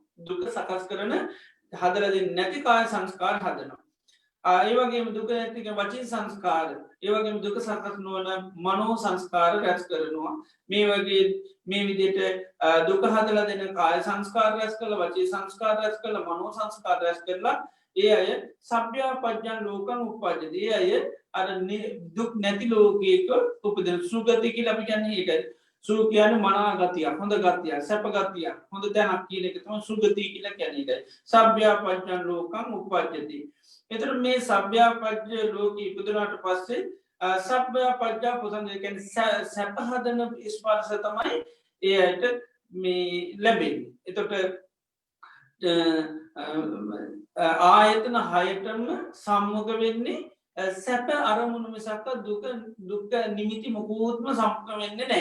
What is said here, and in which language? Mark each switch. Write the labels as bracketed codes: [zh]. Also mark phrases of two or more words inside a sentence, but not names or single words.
[si] දුක සකස් කරන හදලා දෙන්නේ නැති කාය සංස්කාර හදනවා. ඒ වගේම දුක නැති වචී සංස්කාර, ඒ වගේම දුක සකස් නොවන මනෝ සංස්කාර රැස් කරනවා. මේ වගේ මේ විදිහට දුක හදලා දෙන කාය සංස්කාර රැස් කරලා, වචී සංස්කාර රැස් කරලා, මනෝ සංස්කාර රැස් කරලා ඒ අය [pi] සබ්භ්‍යාපජ්ජං ලෝකං උප්පජ්ජති. [si] ඒ අය අර දුක් නැති ලෝකයක උපදින. සුගති කියලා අපි කියන්නේ ඒකයි. සුඛ කියන්නේ මනා ගතිය, හොඳ ගතිය, සැප ගතිය, හොඳ තැනක් කියන එක තමයි සුගති කියලා කියන්නේ. [pi] ඒකයි සබ්භ්‍යාපජ්ජං ලෝකං උප්පජ්ජති. [si] එතකොට මේ සබ්භ්‍යාපජ්ජ ලෝකෙ ඉපදුනාට පස්සේ [pi] සබ්භ්‍යාපජ්ජා පුසන්ද [si] කියන්නේ සැප හදන ස්පර්ශ තමයි එයට මේ ලැබෙන්නේ. එතකොට ආයතන 6ටම සම්මුඛ වෙන්නේ සැප අරමුණු මිසක් දුක් නිමිති මොකුත්ම සම්මුඛ වෙන්නේ නැහැ.